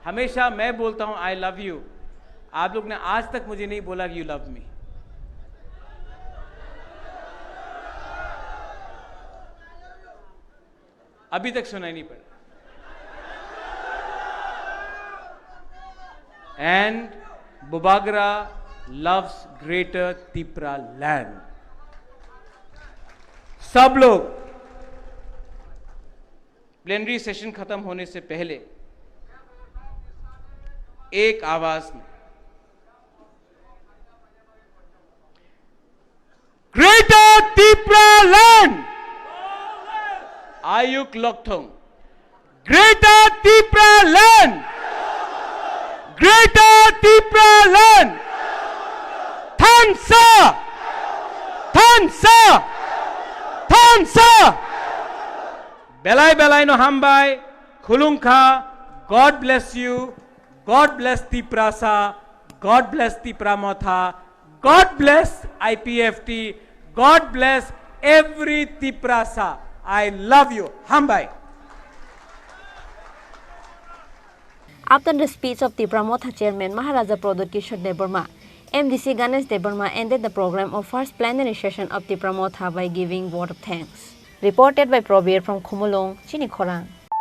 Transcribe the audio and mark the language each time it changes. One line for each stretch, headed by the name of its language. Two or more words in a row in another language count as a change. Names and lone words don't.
Hindi: हमेशा मैं बोलता हूं
English: I love you,
Hindi: आप लोग ने आज तक मुझे नहीं बोला कि
English: you love me.
Hindi: अभी तक सुनाई नहीं पड़ा।
English: And Bubagra loves greater Tipra land।
Hindi: सब लोग
English: plenary session
Hindi: खत्म होने से पहले एक आवाज में ग्रेटर तिप्रा लैंड, आयुक लोकथोंग, ग्रेटर तिप्रा लैंड, ग्रेटर तिप्रा लैंड,
Kok Borok: Thansa! Thansa! Thansa! Belai belai no hambai, khulungkha,
English: God bless you, God bless Tiprasa, God bless Tipramotha, God bless IPFT, God bless every Tiprasa. I love you, hambai. After the speech of Tipramotha Chairman Maharaja Prodot Kishore Debarma, MDC Ganesh Debarma ended the program of first plenary session of Tipramotha by giving vote of thanks. Reported by Probir from Khumulong, Chini Khorang.